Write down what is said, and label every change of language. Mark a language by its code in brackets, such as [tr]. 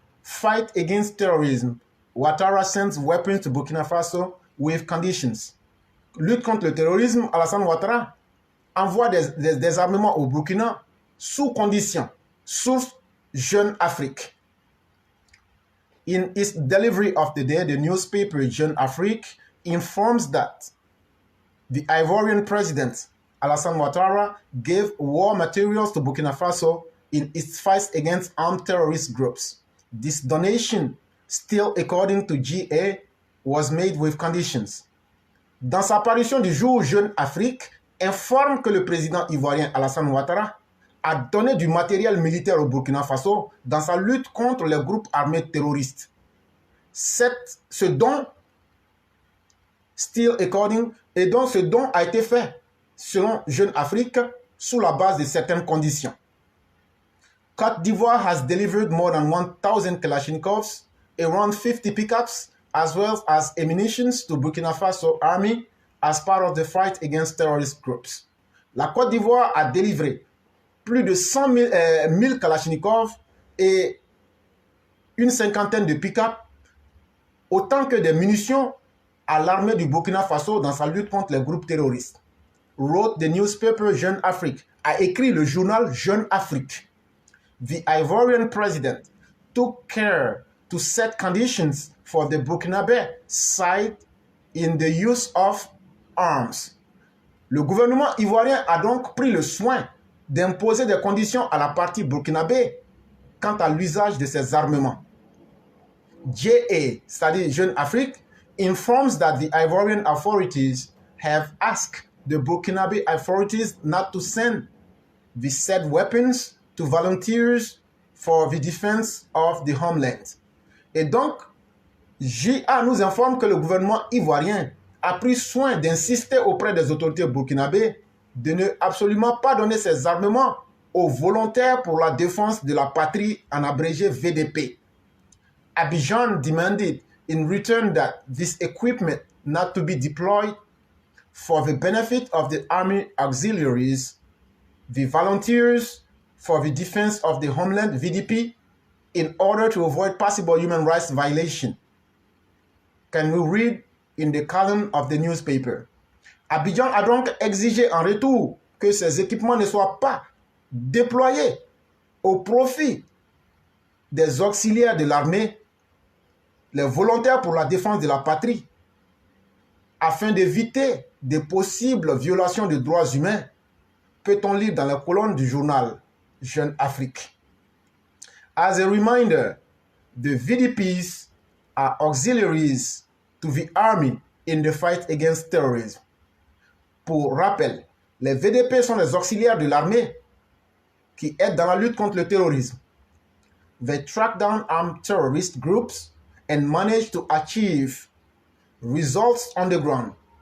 [en] Fight against terrorism. Ouattara sends weapons to Burkina Faso with conditions. [fr] Lutte contre le terrorisme, Alassane Ouattara envoie des armements au Burkina sous conditions. [en] Source Jeune Afrique. In its delivery of the day, the newspaper Jeune Afrique informs that the Ivorian president, Alassane Ouattara, gave war materials to Burkina Faso in its fight against armed terrorist groups. This donation, still according to GA, was made with conditions. [fr] Dans sa parution du jour, Jeune Afrique informe que le président ivoirien Alassane Ouattara a donné du matériel militaire au Burkina Faso dans sa lutte contre les groupes armés terroristes. Ce don, [en] still according, [fr] et donc ce don a été fait, selon Jeune Afrique, sous la base de certaines conditions. [en] Côte d'Ivoire has delivered more than 1,000 Kalashnikovs, around 50 pickups, as well as ammunition to Burkina Faso Army as part of the fight against terrorist groups. [fr] La Côte d'Ivoire a délivré plus de 100 000 Kalachnikov et une cinquantaine de pick-up, autant que des munitions à l'armée du Burkina Faso dans sa lutte contre les groupes terroristes. [en] Wrote the newspaper [fr] Jeune Afrique, a écrit le journal Jeune Afrique. [en] The Ivorian president took care to set conditions for the Burkinabe side in the use of arms. [fr] Le gouvernement ivoirien a donc pris le soin d'imposer des conditions à la partie burkinabé quant à l'usage de ces armements. [en] JA, [fr] c'est-à-dire [en] Jeune Afrique, informs that the Ivorian authorities have asked the Burkinabe authorities not to send the said weapons to volunteers for the defense of the homeland. [fr] Et donc, JA nous informe que le gouvernement ivoirien a pris soin d'insister auprès des autorités burkinabées de ne absolument pas donner ces armements aux volontaires pour la défense de la patrie, en abrégé VDP. [en] Abidjan demanded in return that this equipment not to be deployed for the benefit of the army auxiliaries, the volunteers for the defense of the homeland, VDP, in order to avoid possible human rights violation. Can we read in the column of the newspaper? [fr] Abidjan a donc exigé en retour que ces équipements ne soient pas déployés au profit des auxiliaires de l'armée, les volontaires pour la défense de la patrie, afin d'éviter de possibles violations de droits humains, peut-on lire dans les colonnes du journal Jeune Afrique. [en] As a reminder, the VDPs are auxiliaries to the army in the fight against terrorism. [fr] Pour rappel, les VDP sont les auxiliaires de l'armée qui aident dans la lutte contre le terrorisme. [en] They track down armed terrorist groups and manage to achieve results on the ground.